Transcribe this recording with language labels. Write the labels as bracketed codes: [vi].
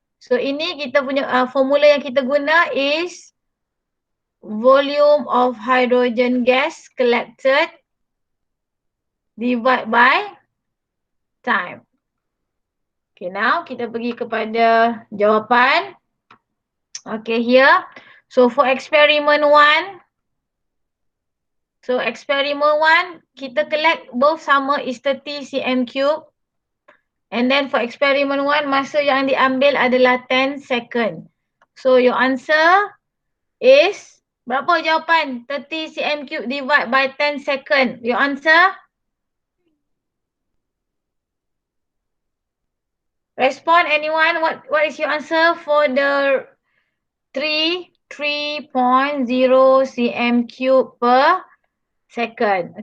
[en] So [ms] ini kita punya formula yang kita guna [en] is volume of hydrogen gas collected divided by time. Okay, now [ms] kita pergi kepada jawapan. [en] Okay, here. So for experiment 1. So experiment 1, kita collect both sama is 30 cm cube. And then for experiment 1, [ms] masa yang diambil adalah 10 second. [en] So your answer is, [ms] berapa jawapan? [en] 30 cm cube divide by 10 second. Your answer? Respond anyone, what is your answer for the 3.0 cm cube per second.